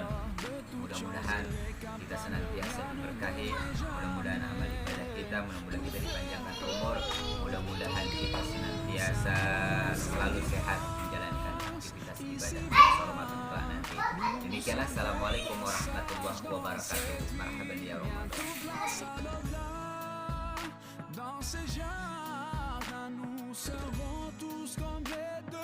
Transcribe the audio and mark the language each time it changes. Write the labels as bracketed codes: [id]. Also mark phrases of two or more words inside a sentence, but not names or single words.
[id] Mudah-mudahan kita senantiasa diberkahi, mudah-mudahan amal ibadah kita, mudah-mudahan kita dipanjangkan umur, mudah-mudahan kita senantiasa selalu sehat menjalankan aktivitas ibadah di Ramadan kelak nanti. [ar] Demikianlah, السلام عليكم ورحمة الله وبركاته. مرحبا يا رمضان. [fr] Dans ces jardins, nous serons tous comme des